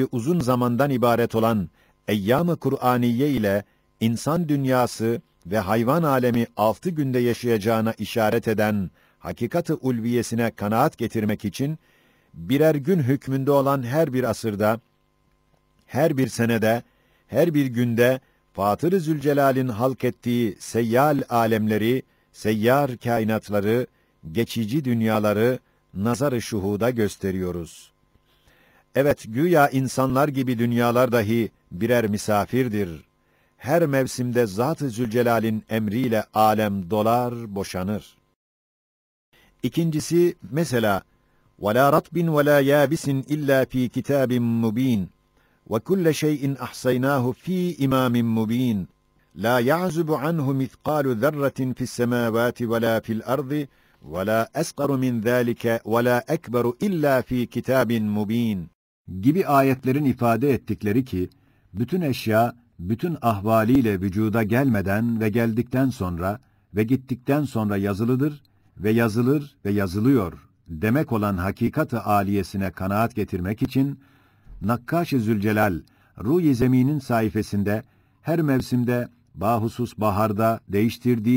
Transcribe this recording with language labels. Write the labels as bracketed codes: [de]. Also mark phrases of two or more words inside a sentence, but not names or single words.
[tr] uzun zamandan ibaret olan eyyam-ı Kur'aniye ile insan dünyası ve hayvan alemi 6 günde yaşayacağına işaret eden hakikat-ı ulviyesine kanaat getirmek için birer gün hükmünde olan her bir asırda, her bir senede, her bir günde Fatır-ı Zülcelal'in halk ettiği seyyal alemleri, seyyar kainatları, geçici dünyaları nazar-ı şuhuda gösteriyoruz. Evet, güya insanlar gibi dünyalar dahi birer misafirdir. Her mevsimde Zat-ı Zülcelal'in emriyle alem dolar, boşanır. İkincisi, mesela [ar] وَلَا رَطْبٍ وَلَا يَابِسٍ إِلَّا ف۪ي كِتَابٍ مُب۪ينٍ وَكُلَّ شَيْءٍ أَحْصَيْنَاهُ ف۪ي إِمَامٍ مُب۪ينٍ لَا يَعْزُبُ عَنْهُ مِثْقَالُ ذَرَّةٍ فِي السَّمَاوَاتِ وَلَا فِي الْأَرْضِ وَلَا أَسْقَرُ مِنْ ذَٰلِكَ وَلَا أَكْبَرُ إِلَّا ف۪ي كِتَابٍ مُب۪ينٍ [tr] gibi ayetlerin ifade ettikleri ki, bütün eşya, bütün ahvaliyle vücuda gelmeden ve geldikten sonra ve gittikten sonra yazılıdır ve yazılır ve yazılıyor demek olan hakikat-ı âliyesine kanaat getirmek için, Nakkaş-ı Zülcelal, Ruh-i Zemin'in sayfasında her mevsimde, bahusus baharda değiştirdiği